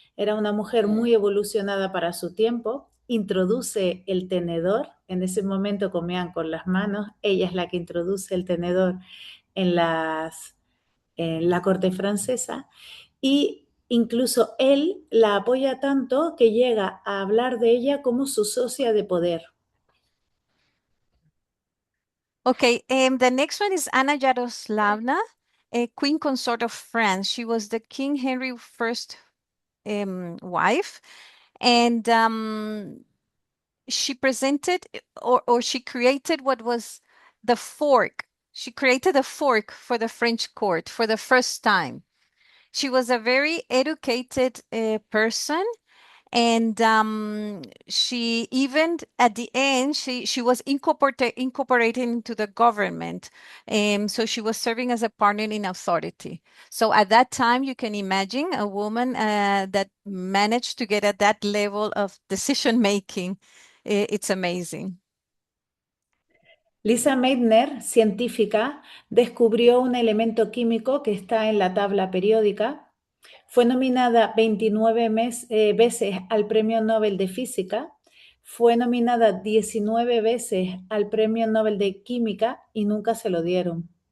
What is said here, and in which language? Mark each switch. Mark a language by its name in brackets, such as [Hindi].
[Spanish] Era una mujer muy evolucionada para su tiempo, introduce el tenedor, en ese momento comían con las manos, ella es la que introduce el tenedor en la corte francesa y incluso él la apoya tanto que llega a hablar de ella como su socia de poder. [English] Okay, the next one is Anna Yaroslavna, a queen consort of France. She was the King Henry I wife, and she presented or she created what was the fork. She created a fork for the French court for the first time. She was a very educated person, and she even at the end she was incorporated into the government, so she was serving as a partner in authority. So at that time, you can imagine a woman that managed to get at that level of decision making. It's amazing. [Spanish] Lisa Meitner, científica, descubrió un elemento químico que está en la tabla periódica. Fue nominada 29 veces al Premio Nobel de Física. Fue nominada 19 veces al Premio Nobel de Química y nunca se lo dieron.